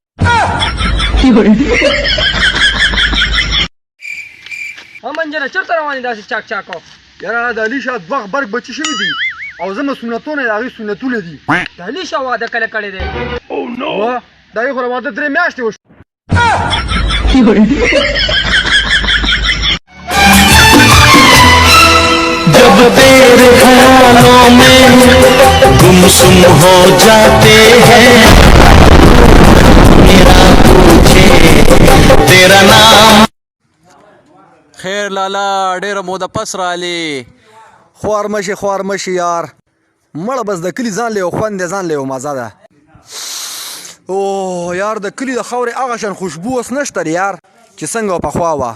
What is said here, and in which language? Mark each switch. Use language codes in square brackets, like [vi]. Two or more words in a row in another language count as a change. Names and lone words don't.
[ps] منجنه چېرته روان یې داسې چاک چاکو یاره د علیشه دوه غبرګ بچي شوي دي او زما سنتونه د هغې سنتونه دي د علیشه واده کله کړی دی دا یې خو واده 3 میاشتې وشو [hi] जब तेरे ख्यालों में गुमसुम हो जाते हैं मेरा पूछे तेरा नाम [ps] خیر لالا ډیره موده پس رالی خوار مشي یار مړه بس د کلي ځان له خوند دی ځان له مزه ده او یار د کلي د خاورې هغه شان خوشبو اوس نشته یار چې څنګه پخوا وه